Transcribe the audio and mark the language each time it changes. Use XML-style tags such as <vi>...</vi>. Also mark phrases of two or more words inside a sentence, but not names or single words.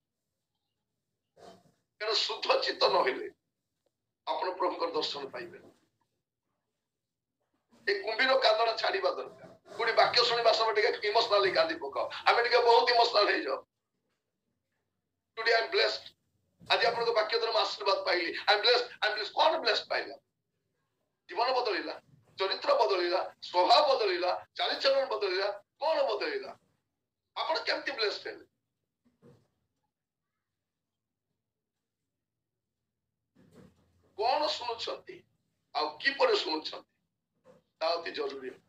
<or>କାରଣ ଶୁଦ୍ଧ ଚିତ୍ତ ନହେଲେ ଆପଣ ପ୍ରଭୁଙ୍କର ଦର୍ଶନ ପାଇବେନି। ଏ କୁମ୍ଭୀର କାନ୍ଦଣା ଛାଡିବା ଦରକାର। କୋଉଠି ବାକ୍ୟ ଶୁଣିବା ସମୟ ଟିକେ ଇମୋସନାଲି କାନ୍ଦି ପକାଅ। ଆମେ ଟିକେ ବହୁତ ଇମୋସନାଲ ହେଇଯାଉ।</or> <en>Today I'm blessed।</en> <or>ଆଜି ଆପଣଙ୍କ ବାକ୍ୟ ଦ୍ୱାରା ମୁଁ ଆଶୀର୍ବାଦ ପାଇଲି।</or> <en>I'm blessed। କଣ blessed ପାଇଲା?</en> <or>ଜୀବନ ବଦଳିଲା, ଚରିତ୍ର ବଦଳିଲା, ସ୍ୱଭାବ ବଦଳିଲା, ଚାଲିଚଳନ ବଦଳିଲା, କଣ ବଦଳିଲା? ଆପଣ କେମିତି blessed ହେଲେ? କଣ ଶୁଣୁଛନ୍ତି ଆଉ କିପରି ଶୁଣୁଛନ୍ତି, ତା ଅତି ଜରୁରୀ।</or>